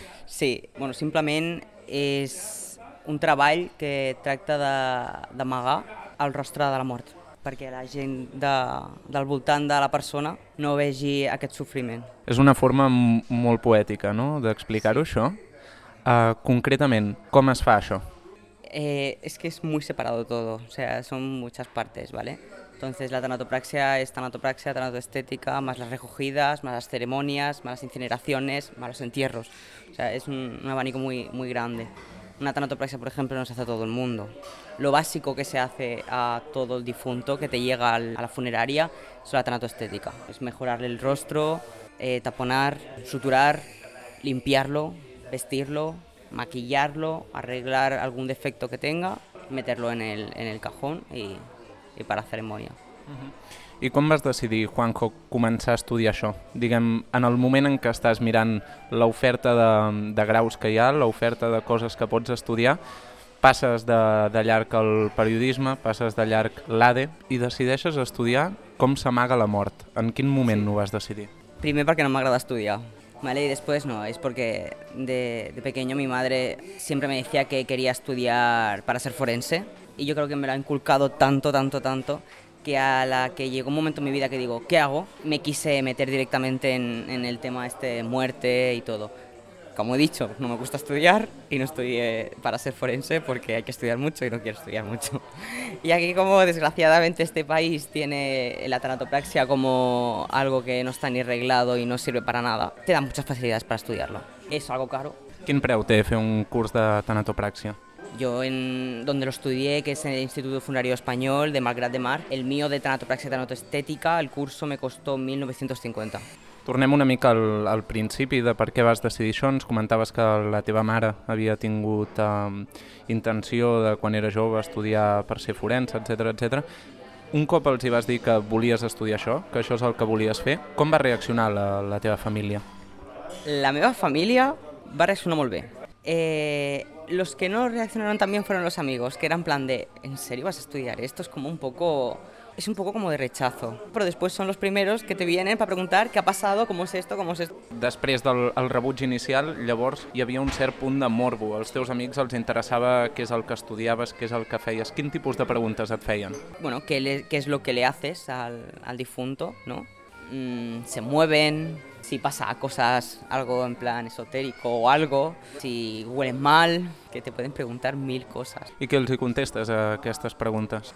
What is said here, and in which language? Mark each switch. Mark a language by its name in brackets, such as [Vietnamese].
[Catalan] Sí, bueno, simplement és un treball que tracta d'amagar el rostre de la mort, perquè la gent del voltant de la persona no vegi aquest sofriment. És una forma molt poètica, no?, d'explicar-ho, això. Concretament, com es fa això? [Spanish] Es que es muy separado todo, o sea, son muchas partes, ¿vale? Entonces, la tanatopraxia es tanatopraxia, tanatoestética, más las recogidas, más las ceremonias, más las incineraciones, más los entierros. O sea, es un abanico muy, muy grande. Una tanatopraxia, por ejemplo, no se hace a todo el mundo. Lo básico que se hace a todo el difunto que te llega a la funeraria es la tanatoestética. Es mejorarle el rostro, taponar, suturar, limpiarlo, vestirlo, maquillarlo, arreglar algún defecto que tenga, meterlo en el cajón y para la ceremonia. [Catalan] I com vas decidir, Juanjo, començar a estudiar això? Diguem, en el moment en què estàs mirant l'oferta de graus que hi ha, l'oferta de coses que pots estudiar, passes de llarg el periodisme, passes de llarg l'ADE i decideixes estudiar com s'amaga la mort. En quin moment ho vas decidir? Primer perquè no m'agrada estudiar, [Spanish] ¿vale? Y después no, es porque de pequeño mi madre siempre me decía que quería estudiar para ser forense y yo creo que me lo ha inculcado tanto, que a la que llegó un momento en mi vida que digo, ¿qué hago? Me quise meter directamente en el tema este de muerte y todo. Como he dicho, no me gusta estudiar y no estudié para ser forense porque hay que estudiar mucho y no quiero estudiar mucho. Y aquí, como desgraciadamente este país tiene la tanatopraxia como algo que no está ni reglado y no sirve para nada, te dan muchas facilidades para estudiarlo. Es algo caro. ¿Quién preu te fue un curso de tanatopraxia? Yo en donde lo estudié, que es en el Instituto Funerario Español de Malgrat de Mar, el mío de tanatopraxia y tanatoestética, el curso me costó 1.950. [Catalan] Tornem una mica al principi de per què vas decidir això. Ens comentaves que la teva mare havia tingut intenció de, quan era jove, estudiar per ser forense, etc. Un cop els hi vas dir que volies estudiar això, que això és el que volies fer, com va reaccionar la teva família? La meva família va reaccionar molt bé. [Spanish] Los que no reaccionaron también fueron los amigos, que eran plan de, ¿en serio vas a estudiar esto? Es un poco como de rechazo. Pero después son los primeros que te vienen para preguntar qué ha pasado, cómo es esto. [Catalan] Después del rebuig inicial, llavors hi havia un cert punt de morbo. Als teus amics els interessava què és el que estudiaves, què és el que feies. Quin tipus de preguntes et feien? [Spanish] Bueno, qué es lo que le haces al difunto, ¿no? Se mueven, si pasa cosas, algo en plan esotérico o algo, si huelen mal, que te pueden preguntar mil cosas. ¿Y qué les contestas a estas preguntas?